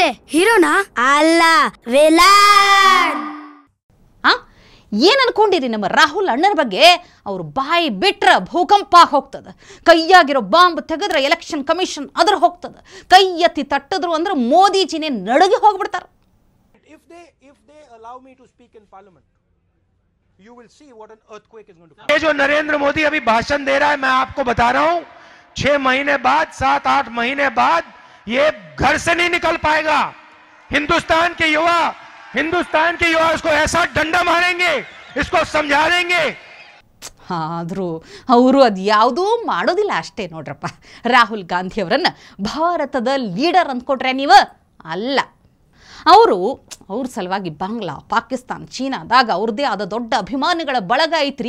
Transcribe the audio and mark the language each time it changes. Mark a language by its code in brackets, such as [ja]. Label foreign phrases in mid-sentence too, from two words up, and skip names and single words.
[kn] ಹೀರೋನಾ? ಅಲ್ಲ, ವಿಲನ್. ಏನು ಅನ್ಕೊಂಡಿರಿ ನಮ್ಮ ರಾಹುಲ್ ಅಣ್ಣನ ಬಗ್ಗೆ? ಅವ್ರು ಬಾಯಿ ಬಿಟ್ರೆ ಭೂಕಂಪ ಹೋಗ್ತದೆ, ಕೈಯಾಗಿರೋ ಬಾಂಬ್ ತೆಗೆದ್ರೆ [en] election commission [kn] ಅದ್ರ ಹೋಗ್ತದೆ, ಕೈ ಎತ್ತಿ ತಟ್ಟಿದ್ರು ಅಂದ್ರೆ ಮೋದಿಜಿನೇ ನಡಗಿ ಹೋಗ್ಬಿಡ್ತಾರೆ. [en] If they allow me to speak in parliament, you will see what an earthquake is going to come. [hi] ये जो नरेंद्र मोदी अभी भाषण दे रहा है, मैं आपको बता रहा हूं, 6 महीने बाद, 7-8 महीने बाद ये घर से नहीं निकल पाएगा. हिंदुस्तान के युवा इसको ऐसा डंडा मारेंगे, इसको समझा देंगे. [kn] ಆದರೂ ಅವರು ಅದು ಯಾವುದೂ ಮಾಡೋದಿಲ್ಲ. ಅಷ್ಟೇ ನೋಡ್ರಪ್ಪ, ರಾಹುಲ್ ಗಾಂಧಿ ಅವರನ್ನು ಭಾರತದ ಲೀಡರ್ ಅಂದ್ಕೊಟ್ರೆ ನೀವು ಅಲ್ಲ. ಅವ್ರ ಸಲುವಾಗಿ ಬಾಂಗ್ಲಾ, ಪಾಕಿಸ್ತಾನ್, ಚೀನಾದಾಗ ಅವ್ರದ್ದೇ ಆದ ದೊಡ್ಡ ಅಭಿಮಾನಿಗಳ ಬಳಗ ಐತ್ರಿ.